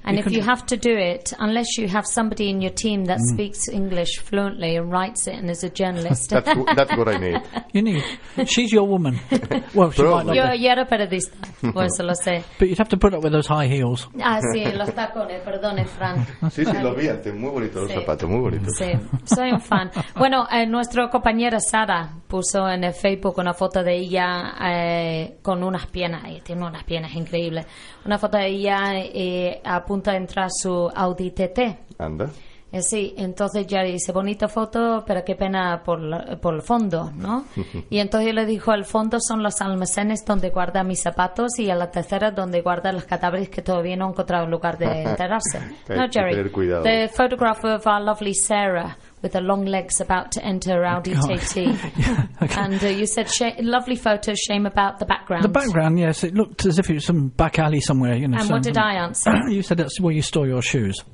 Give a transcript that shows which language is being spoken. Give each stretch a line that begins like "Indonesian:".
English: And if you have to do it, unless you have somebody in your team that speaks English fluently and writes it and is a journalist. that's what I need. You need. She's your woman. Well, she might not. You're a
Spanish: periodista, por eso lo sé.
English: But you'd have to put up with those high heels.
Spanish: Ah, sí, los tacones, perdone, Fran. Sí, lo vi, muy bonito, sí. Los zapatos, muy bonito. Sí, soy un fan. Bueno, nuestro compañero Sara puso en el Facebook una foto de ella con unas piernas, tiene unas piernas increíbles, una foto de ella a punto de entrar su Audi TT. Anda. Sí, entonces ya dice, bonita foto, pero qué pena por el fondo, ¿no? Y entonces yo le dijo, el fondo son los almacenes donde guarda mis zapatos y a la tercera donde guarda los cadáveres que todavía no han encontrado lugar de enterarse.
English: No, Jerry, the photograph of our lovely Sarah with her long legs about to enter Audi TT. Yeah, okay. And you said, lovely photo, shame about the background. The background, yes, it looked as if it was some back alley somewhere. You know. And some, what did I answer? You said that's where you store your shoes.